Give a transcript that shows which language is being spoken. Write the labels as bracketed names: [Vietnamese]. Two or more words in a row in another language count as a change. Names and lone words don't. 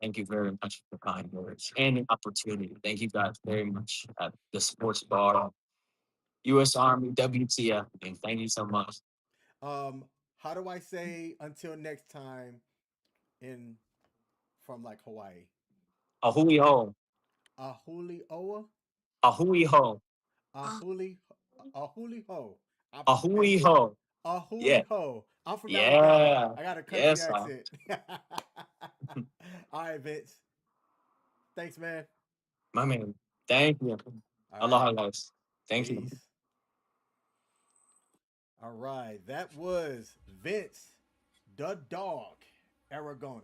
[English] Thank you very much for the kind words and the opportunity. Thank you guys very much at the Sports Bar, U.S. Army, WTF. And thank you so much. um, how do I say until next time in from like Hawaii? [Hawaiian] A hui ho, Ahuli Oa? a hui ho, Ahuli Ahuli Ho. a hui ho. Ahuli [English] Yeah, Ho. I'm from Alabama. yeah, I got a country yes, accent. All right, Vince. Thanks, man. my man. Thank you. All right. Aloha, guys. Thank you. Peace. All right. That was Vince the Dog Aragona.